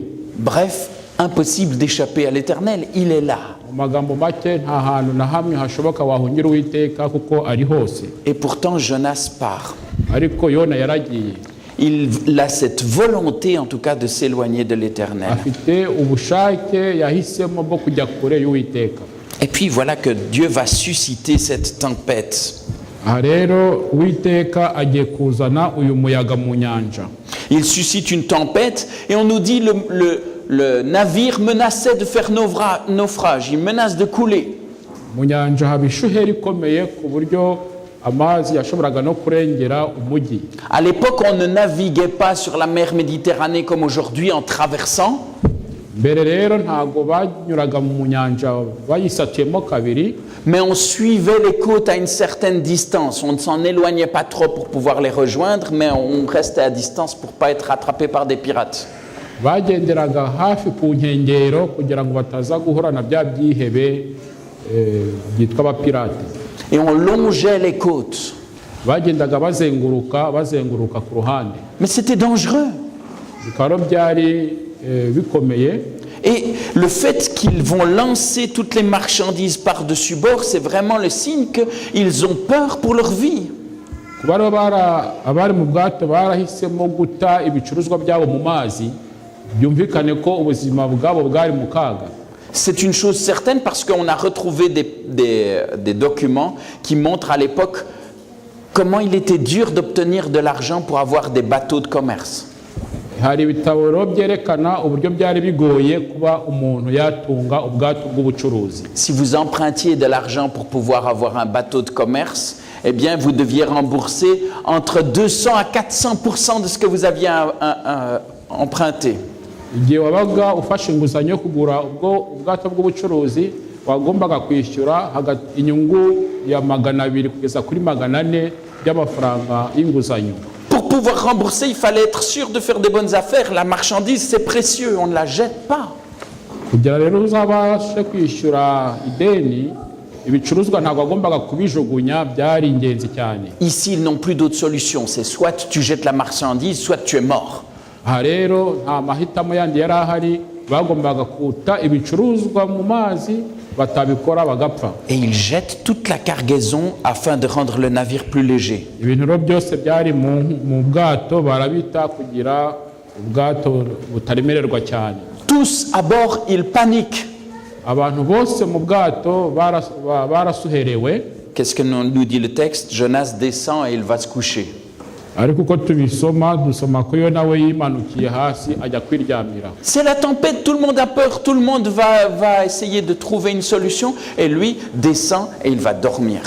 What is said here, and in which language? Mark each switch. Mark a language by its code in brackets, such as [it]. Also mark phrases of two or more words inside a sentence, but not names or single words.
[fr] Bref, impossible d'échapper à l'Éternel. Il est là. [rw] Mu magambo make nta hantu na hamwe hashoboka wahungira Uwiteka kuko ari hose. [fr] Et pourtant, Jonas part. [rw] Ariko Yona yaragiye. [fr] Il a cette volonté, en tout cas, de s'éloigner de l'Éternel. [rw] Afite ubushake yahisemo bwo kujya kure y'Uwiteka. [fr] Et puis voilà que Dieu va susciter cette tempête. [rw] Aha rero Uwiteka agiye kuzana uyu muyaga mu nyanja. [fr] Il suscite une tempête et on nous dit le navire menaçait de faire naufrage, il menace de couler. [rw] Mu nyanja haba ishuheri ikomeye ku buryo amazi yashoboraga no kurengera umujyi. [fr] À l'époque, on ne naviguait pas sur la mer Méditerranée comme aujourd'hui en traversant. [rw] Mbere rero ntago banyuraga mu nyanja bayisatuyemo kabiri, [fr] Mais on suivait les côtes à une certaine distance. On ne s'en éloignait pas trop pour pouvoir les rejoindre, mais on restait à distance pour ne pas être rattrapé par des pirates. [rw] bagenderaga hafi ku nkengero kugira ngo bataza guhura na bya byihebe byitwa abapirate. [fr] Et on longeait les côtes. [rw] Bagendaga bazenguruka ku ruhande. [fr] Mais c'était dangereux. [rw] Bikaba byari bikomeye. [fr] Et le fait qu'ils vont lancer toutes les marchandises par-dessus bord, c'est vraiment le signe qu'ils ont peur pour leur vie. [rw] Kuba rero abari mu bwato barahisemo guta ibicuruzwa byabo mu mazi, byumvikane ko ubuzima bwabo bwari mu kaga. [fr] C'est une chose certaine parce qu'on a retrouvé des documents qui montrent à l'époque comment il était dur d'obtenir de l'argent pour avoir des bateaux de commerce. [rw] Hari ibitabo rero byerekana uburyo byari bigoye kuba umuntu yatunga ubwato bw'ubucuruzi. [fr] Si vous empruntiez de l'argent pour pouvoir avoir un bateau de commerce, eh bien vous deviez rembourser entre 200 à 400% de ce que vous aviez emprunté. [rw] Igihe wabaga ufashe inguzanyo yo kugura ubwato bw'ubucuruzi, wagombaga kwishyura inyungu ya 200 kugeza kuri 400 by'amafaranga y'inguzanyo. [fr] Pour pouvoir rembourser, il fallait être sûr de faire des bonnes affaires. La marchandise, c'est précieux, on ne la jette pas. [rw] Kugira rero uzabashe kwishyura ideni, ibicuruzwa ntabwo agombaga kubijugunya, byari ingenzi cyane. [fr] Ici, ils n'ont plus d'autre solution. C'est soit tu jettes la marchandise, soit tu es mort. [rw] Aha rero nta mahitamo yandi yari ahari, bagombaga kuta ibicuruzwa mu mazi, batabikora bagapfa. [fr] Et ils jettent toute la cargaison afin de rendre le navire plus léger. [rw] Ibintu rero byose byari mu bwato barabita kugira ubwato butaremererwa cyane. [fr] Tous à bord, ils paniquent. [rw] Abantu bose mu bwato barasuherewe. [fr] Qu'est-ce que nous dit le texte? Jonas descend et il va se coucher. [rw] Ariko uko tubisoma dusoma ko yo nawe yimanukiye hasi ajya kwiryamira. [fr] C'est la tempête, tout le monde a peur, tout le monde va essayer de trouver une solution et lui descend et il va dormir.